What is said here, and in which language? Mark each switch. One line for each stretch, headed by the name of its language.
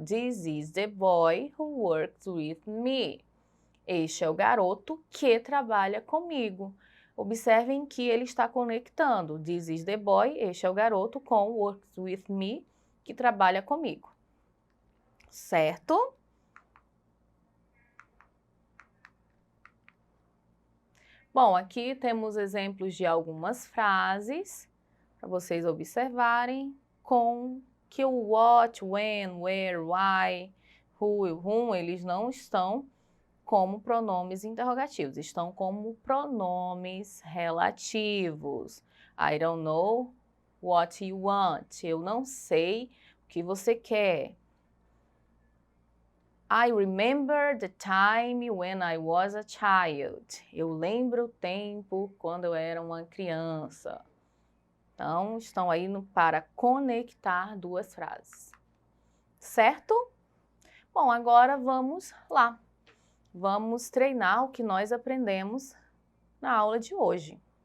English: This is the boy who works with me.
Portuguese: Este é o garoto que trabalha comigo. Observem que ele está conectando.
English: This is the boy,
Portuguese: este é o garoto, com
English: works with me,
Portuguese: que trabalha comigo. Certo? Bom, aqui temos exemplos de algumas frases para vocês observarem com que o what, when, where, why, who e whom, eles não estão como pronomes interrogativos, estão como pronomes relativos.
English: I don't know what you want.
Portuguese: Eu não sei o que você quer.
English: I remember the time when I was a child.
Portuguese: Eu lembro o tempo quando eu era uma criança. Então, estão aí para conectar duas frases. Certo? Bom, agora vamos lá. Vamos treinar o que nós aprendemos na aula de hoje.